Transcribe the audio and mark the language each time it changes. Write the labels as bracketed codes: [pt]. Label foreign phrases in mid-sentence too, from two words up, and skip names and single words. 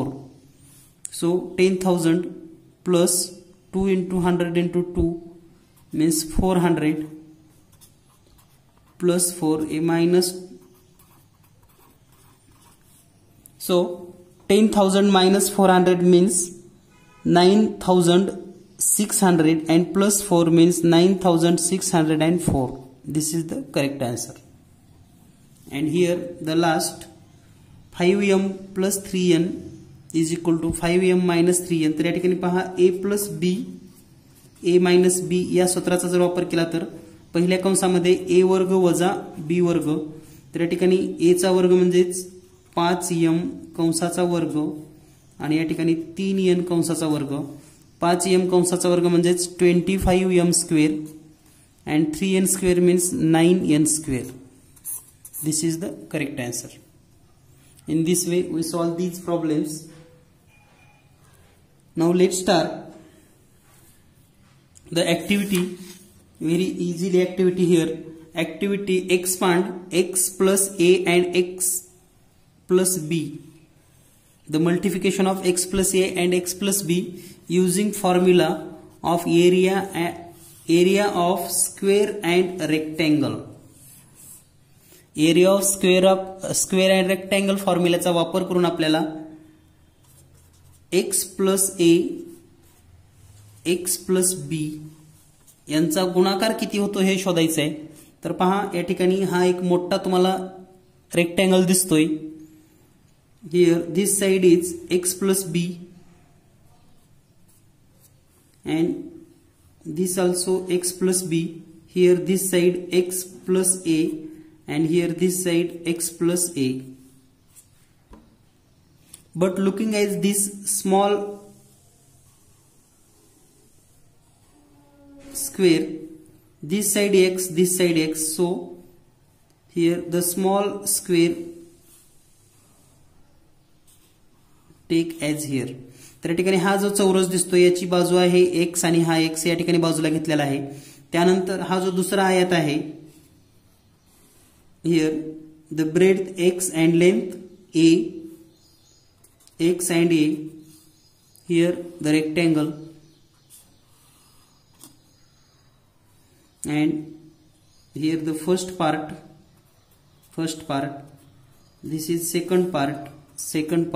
[en] So 10,000 plus 2 into 100 into 2 means 400 plus 4 a minus, so 10,000 minus 400 means 9,600, and plus 4 means 9,604. This is the correct answer. And here the last 5m plus 3n is equal to 5m minus 3n. [mr] तर या ठिकाणी पहा [en] a plus b, a minus b [mr] या सूत्राचा जर वापर केला तर पहिल्या कंसामध्ये a वर्ग वजा b वर्ग, तर या ठिकाणी a चा वर्ग म्हणजेच 5m कंसाचा वर्ग, आणि या ठिकाणी 3n कंसाचा वर्ग, 5m कंसाचा वर्ग म्हणजेच 25m स्क्वेअर, [en] and 3n square means 9n square. This is the correct answer. In this way we solve these problems. Now let's start the activity. Very easily activity here. Activity expand x plus a and x plus b. The multiplication of x plus a and x plus b using formula of area of square and rectangle. Area of square and rectangle [mr] फॉर्म्युलाचा वापर करून आपल्याला [en] x plus a x plus b [mr] यांचा गुणाकार किती होतो हे शोधायचं आहे. तर पहा या ठिकाणी हा एक मोठा तुम्हाला रेक्टँगल दिसतोय. [en] here this side is x plus b and this also x plus b. Here this side x plus a and here this side x plus a. But looking at this small square, this side x, this side x, so here the small square take as here. [mr] तर या ठिकाणी हा जो चौरस दिसतो याची बाजू आहे x आणि हा x या ठिकाणी बाजूला घेतलेला आहे. त्यानंतर हा जो दुसरा आयत आहे, [en] here the breadth x and length a, x and a, here the rectangle, and here the first part, this is second part.